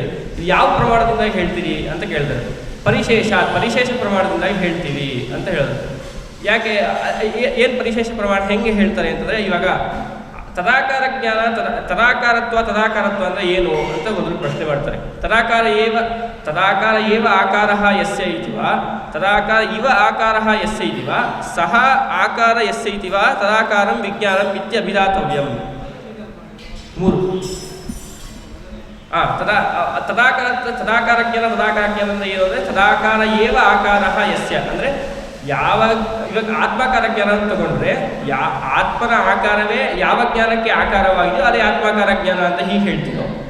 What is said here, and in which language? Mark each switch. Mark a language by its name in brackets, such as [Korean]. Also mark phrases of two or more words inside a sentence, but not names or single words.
[Kannada] ಇದು ಯಾವ ಪ್ರಮಾಣದಿಂದಾಗಿ ಹೇಳ್ತೀರಿ ಅಂತ ಕೇಳಿದ್ರೆ ಪರಿಶೇಷ ಪ್ರಮಾಣದಿಂದಾಗಿ ಹೇಳ್ತೀವಿ ಅಂತ ಹೇಳಿದ್ರು. ಯಾಕೆ, ಏನು ಪರಿಶೇಷ ಪ್ರಮಾಣ ಹೆಂಗೆ ಹೇಳ್ತಾರೆ ಅಂತಂದರೆ, ಇವಾಗ ತದಾಕಾರ ಜ್ಞಾನ ತದಾಕಾರತ್ವ ಅಂದರೆ ಏನು ಅಂತ ಮೊದಲು ಪ್ರಶ್ನೆ ಮಾಡ್ತಾರೆ. [Sanskrit] ತದಾಕಾರ ಏವ ಆಕಾರ ಯಸ್ಯ ಇತಿ ವಾ ತದಾಕಾರ ಇವ ಆಕಾರ ಯಸ್ಯ ಇತಿ ವಾ ಸಹ ಆಕಾರ ಯಸ್ಯ ಇತಿ ವಾ ತದಾಕಾರಂ ವಿಜ್ಞಾನಂ ಇತ್ಯಭಿಧಾತವ್ಯಂ. [Kannada] 3 ತದಾಕಾರ ಜ್ಞಾನ ಅಂದರೆ ಏನು ಅಂದರೆ [Sanskrit] ತದಾಕಾರ ಏವ ಆಕಾರ ಯಸ್ಯ [Kannada] ಅಂದರೆ ಇವಾಗ ಆತ್ಮಾಕಾರ ಜ್ಞಾನ ಅಂತ ತಗೊಂಡ್ರೆ ಆತ್ಮನ ಆಕಾರವೇ ಯಾವ ಜ್ಞಾನಕ್ಕೆ ಆಕಾರವಾಗಿದೆಯೋ ಅದೇ ಆತ್ಮಾಕಾರ ಜ್ಞಾನ ಅಂತ ಹೀಗೆ ಹೇಳ್ತೀವಿ.